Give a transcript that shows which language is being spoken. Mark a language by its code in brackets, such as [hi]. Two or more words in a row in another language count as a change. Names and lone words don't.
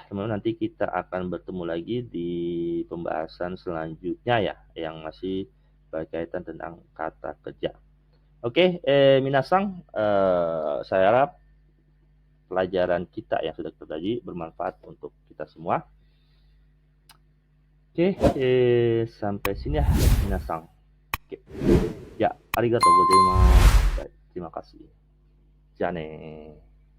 [id] Teman-teman, nanti kita akan bertemu lagi di pembahasan selanjutnya ya, yang masih berkaitan tentang kata kerja. Oke, minasang, saya harap pelajaran kita yang sudah kita pelajari bermanfaat untuk kita semua. Oke, sampai sini ya minasang. Oke. Ya, [ja] ありがとうございます. [id] Terima kasih. [ja] じゃあねー。